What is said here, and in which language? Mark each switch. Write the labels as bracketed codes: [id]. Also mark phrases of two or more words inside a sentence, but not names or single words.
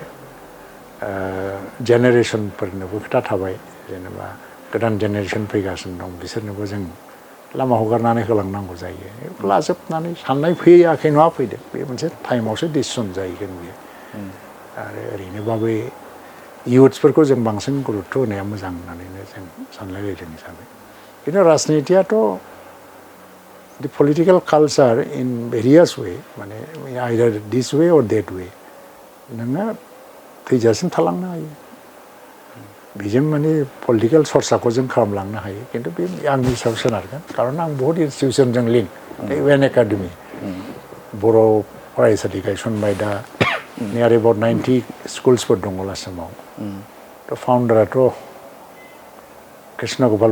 [brx] जेनेरेसनफोरनोबो खोथा थाबाय जेनेबा गोदान जेनेरेसन फैगासिनो दं बिसोरनोबो जों लामा हगारनानै होलांनांगौ जायो लाजोबनानै साननाय फैयाखै नङा फैदों बे मोनसे टाइमावसो डिसिसन जाहैगोन बेयो आरो ओरैनोबाबो इयुथ्सफोरखौ जों बांसिन गुरुत्थ' होनाया मोजां होननानैनो जों सानलायलायदों हिसाबै खिन्थु राजनितियाथ' [en] the political culture in various way [brx] माने [en] either this way or that way [brx] नोङो थैजासिम थालांनो हायो बेजों माने पलिटिकेल सर्साखौ जों खालामलांनो हायो खिन्थु बे आंनि सायाव सोनारगोन खारन आं बहुत इनस्टिटिउसनजों लिंक UN एकाडेमि बर' फरायसालि गायसनबाय दा [en] near about [brx] 90 स्कुल्सफोर दङ आसामाव थ' फाउन्डाराथ' कृष्ण गपाल